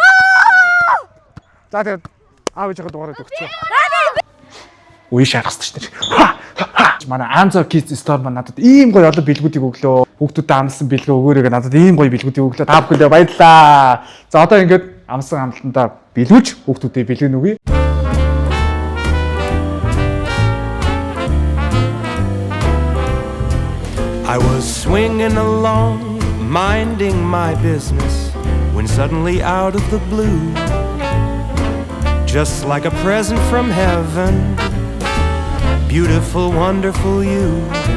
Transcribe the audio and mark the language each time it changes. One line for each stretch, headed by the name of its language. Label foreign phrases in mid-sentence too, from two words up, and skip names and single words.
Mongolian: За тэгээд аав ээжийнхээ дугаараа өгчөө. Үе шахах шүү дээ. Манай Amazon Kids Store маань надад ийм гоё олон бэлгүүдийг өглөө. Хүүхдүүдэд амлсан бэлгээ өгөөрэй надад ийм гоё бэлгүүдийг өглөө. Та бүхэндээ баярлалаа. За одоо ингээд амсан амлалтандаа бэлгүүч хүүхдүүдэд бэлгэн өгье.
English: I was swinging along, minding my business, when suddenly out of the blue, just like a present from heaven, beautiful, wonderful you.